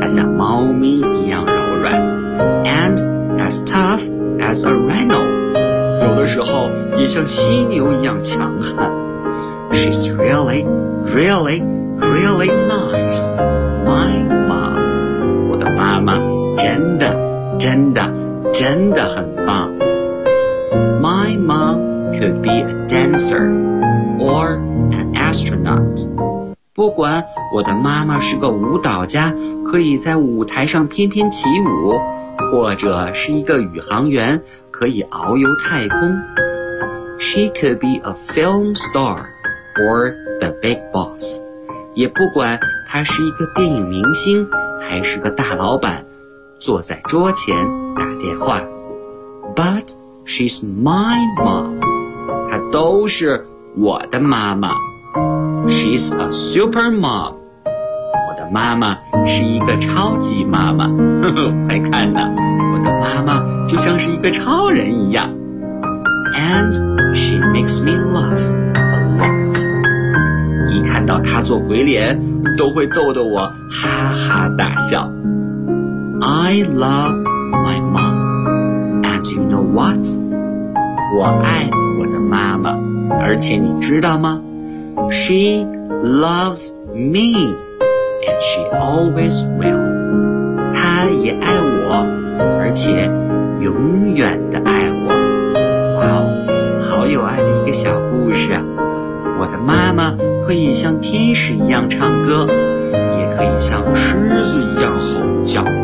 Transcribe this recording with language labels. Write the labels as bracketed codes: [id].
[zh] 她像猫咪一样柔软。 [en] And as tough as a rhino. [zh] 有的时候也像犀牛一样强悍。 [en] She's really, really, really nice. My mom. [zh] 我的妈妈真的真的真的很棒。 [en] My mom could be a dancer or an astronaut. [zh] 不管我的妈妈是个舞蹈家，可以在舞台上翩翩起舞，或者是一个宇航员，可以遨游太空。 [en] She could be a film star or the big boss. [zh] 也不管她是一个电影明星，还是个大老板，坐在桌前打电话。 [en] But... She's my mom. [zh] 她都是我的妈妈。 [en] She's a super mom. [zh] 我的妈妈是一个超级妈妈。快看呐，我的妈妈就像是一个超人一样。 [en] And she makes me laugh a lot. [zh] 一看到她做鬼脸，都会逗得我哈哈大笑。 [en] I love my mom. And you know what? [zh] 我爱我的妈妈，而且你知道吗？ [en] She loves me, and she always will. [zh] 她也爱我，而且永远的爱我。哇哦，好有爱的一个小故事啊。我的妈妈可以像天使一样唱歌，也可以像狮子一样吼叫。